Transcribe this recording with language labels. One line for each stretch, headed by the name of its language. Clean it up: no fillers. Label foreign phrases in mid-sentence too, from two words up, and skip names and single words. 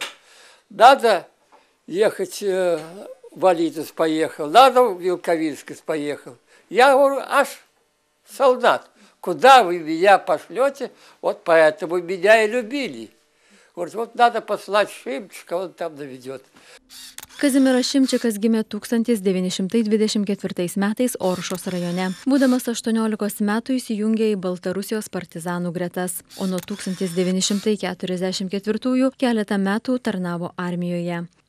Russian: Надо ехать в Алитус, поехал. Надо в Вилковинскис, поехал. Я говорю, аж солдат, куда вы меня пошлете? Вот поэтому меня и любили. Говорит, вот надо послать Шимчика, он там доведет.
Lithuanian: Kazimieras Šimčikas gimė 1924 metais Oršos rajone. Būdamas 18 metų įsijungė į Baltarusijos partizanų gretas, o nuo 1944 keletą metų tarnavo armijoje.